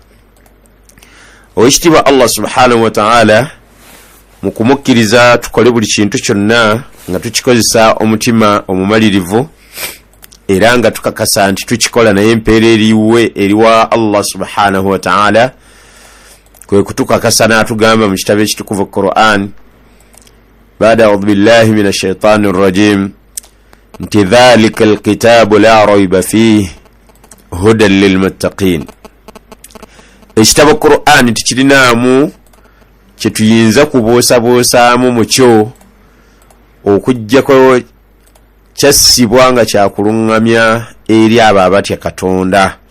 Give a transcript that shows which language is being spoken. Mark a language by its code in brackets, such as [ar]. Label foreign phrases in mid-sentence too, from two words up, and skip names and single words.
[lg] Owekitiibwa [ar] الله سبحانه وتعالى [lg] mu kumukkiriza tukole buli kintu kyonna nga tukikozesa omutima omumalirivu, era nga tukakasa nti tukikola naye empeera eriwe eriwa Allah subhanahu wa ta'ala, kwe kutukakasa n'atugamba mu kitabo ekitukuvu Qur'an baada [ar] أعوذ بالله من الشيطان الرجيم [lg] nti [ar] ذلك الكتاب لا ريب فيه هدى للمتقين. [lg] Ekitabo Qur'an tikirinaamu kye tuyinza kubuusabuusaamu mu kyo okuggyako kyassibwa nga kyakuluŋŋamya eri abo abatya Katonda.